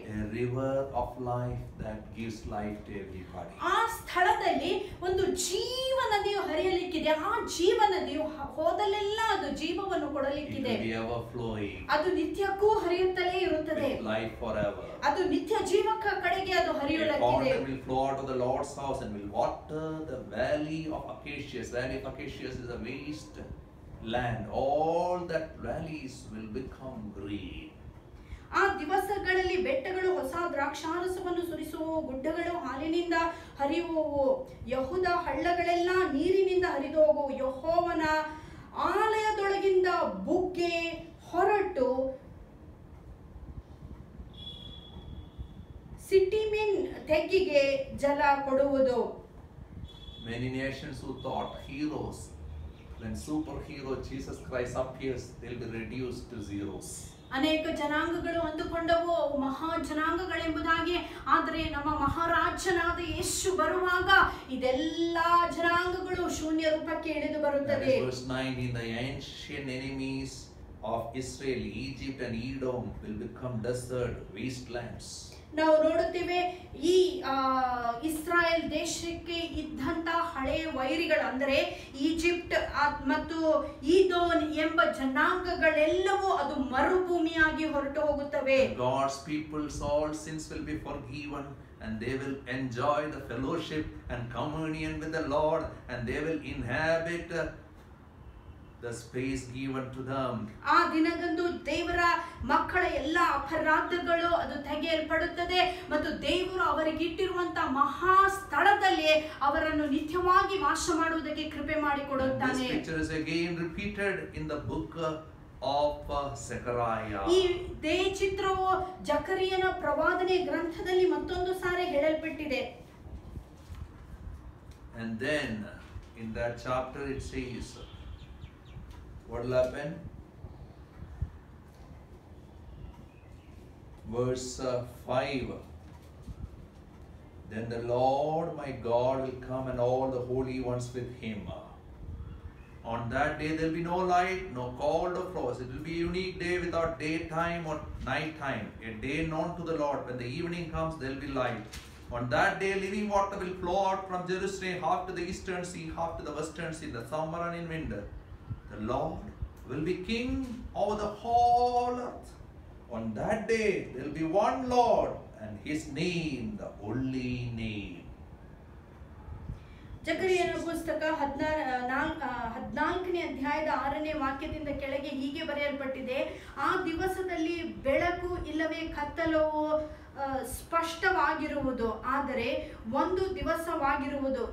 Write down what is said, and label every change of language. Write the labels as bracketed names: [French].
[English] A river of life that gives life to everybody. [Kannada] ಆ ಸ್ಥಳದಲ್ಲಿ ಒಂದು ಜೀವ ನದಿಯು ಹರಿಯಲಿಕ್ಕಿದೆ. ಆ ಜೀವ ನದಿಯು ಹೋದಲ್ಲೆಲ್ಲ ಅದು ಜೀವವನ್ನು ಕೊಡಲಿಕ್ಕಿದೆ. [English] It will be ever flowing. [Kannada] ಅದು ನಿತ್ಯಕ್ಕೂ ಹರಿಯುತ್ತಲೇ ಇರುತ್ತದೆ. [English] With life forever. [Kannada] ಅದು ನಿತ್ಯ ಜೀವಕ ಕಡೆಗೆ ಅದು ಹರಿಯಲಿಕ್ಕಿದೆ. [English] Water will flow out of the Lord's house and will water the valley of Acacias. Valley of Acacias is a waste land. All that valleys will become green. [Kannada] ಆ ದಿವಸಗಳಲ್ಲಿ ಬೆಟ್ಟಗಳು ಹೊಸ ದ್ರಾಕ್ಷಾರಸವನ್ನು ಸುರಿಸುವವು, ಗುಡ್ಡಗಳು ಹಾಲಿನಿಂದ ಹರಿಯುವವು, ಯೆಹೂದ ಹಳ್ಳಗಳೆಲ್ಲ ನೀರಿನಿಂದ ಹರಿದು ಹೋಗುವು. ಯೆಹೋವನ ಆಲಯದೊಳಗಿಂದ ಬುಗ್ಗೆ ಹೊರಟು ಸಿಟ್ಟಿಮಿನ್ ತೆಗ್ಗಿಗೆ ಜಲ ಕೊಡುವುದು. [English] Many nations who thought heroes, when superhero Jesus Christ appears, they'll be reduced to zeros. [Kannada] ಅನೇಕ ಜನಾಂಗಗಳು ಅಂದುಕೊಂಡವು ಅವು ಮಹಾ ಜನಾಂಗಗಳೆಂಬುದಾಗಿ. ಆದರೆ ನಮ್ಮ ಮಹಾರಾಜನಾದ ಯೇಸು ಬರುವಾಗ ಇದೆಲ್ಲ ಜನಾಂಗಗಳು ಶೂನ್ಯ ರೂಪಕ್ಕೆ ಇಳಿದು ಬರುತ್ತದೆ. [English] Verse 9, in the ancient enemies of Israel, Egypt and Edom will become desert wastelands. [Kannada] ನಾವು ನೋಡುತ್ತೇವೆ ಈ ಇಸ್ರಾಯೇಲ್ ದೇಶಕ್ಕೆ ಇದ್ದಂತ ಹಳೆ ವೈರಿಗಳು ಅಂದರೆ ಈಜಿಪ್ಟ್ ಮತ್ತು ಈದೋನ್ ಎಂಬ ಜನಾಂಗಗಳೆಲ್ಲವೂ ಅದು ಮರುಭೂಮಿಯಾಗಿ ಹೊರಟು ಹೋಗುತ್ತವೆ. [English] God's people's all sins will be forgiven and they will enjoy the fellowship and communion with the Lord and they will inhabit the space given to them. [Kannada] ಆ ದಿನದಂದು ದೇವರ ಮಕ್ಕಳ ಎಲ್ಲ ಅಪರಾಧಗಳು ಅದು ತೆಗೆಯಲ್ಪಡುತ್ತದೆ ಮತ್ತು ದೇವರು ಅವರಿಗೆ ಇಟ್ಟಿರುವಂತ ಮಹಾ ಸ್ಥಳದಲ್ಲಿ ಅವರನ್ನು ನಿತ್ಯವಾಗಿ ವಾಸ ಮಾಡುವುದಕ್ಕೆ ಕೃಪೆ ಮಾಡಿಕೊಡುತ್ತಾನೆ. [English] This picture is again repeated in the book of Zechariah. [Kannada] ಇದೇ ಚಿತ್ರವು ಜಕರಿಯನ ಪ್ರವಾದನೆ ಗ್ರಂಥದಲ್ಲಿ ಮತ್ತೊಂದು ಸಾರಿ ಹೇಳಲ್ಪಟ್ಟಿದೆ. [English] And then in that chapter it says, what will happen? Verse 5. Then the Lord my God will come and all the holy ones with him. On that day there will be no light, no cold or frost. It will be a unique day without daytime or nighttime. A day known to the Lord. When the evening comes, there will be light. On that day living water will flow out from Jerusalem, half to the eastern sea, half to the western sea, in the summer and in winter. The Lord will be king over the whole earth. On that day there will be one Lord and his name the only name. [Kannada] ಜಕರಿಯನ ಪುಸ್ತಕ 14ನೇ ಅಧ್ಯಾಯದ 6ನೇ ವಾಕ್ಯದಿಂದ ಕೆಳಗೆ ಹೀಗೆ ಬರೆಯಲ್ಪಟ್ಟಿದೆ. ಆ ದಿವಸದಲ್ಲಿ ಬೆಳಕು ಇಲ್ಲವೇ ಕತ್ತಲು ಸ್ಪಷ್ಟವಾಗಿರುವುದು, ಆದರೆ ಒಂದು ದಿವಸವಾಗಿರುವುದು.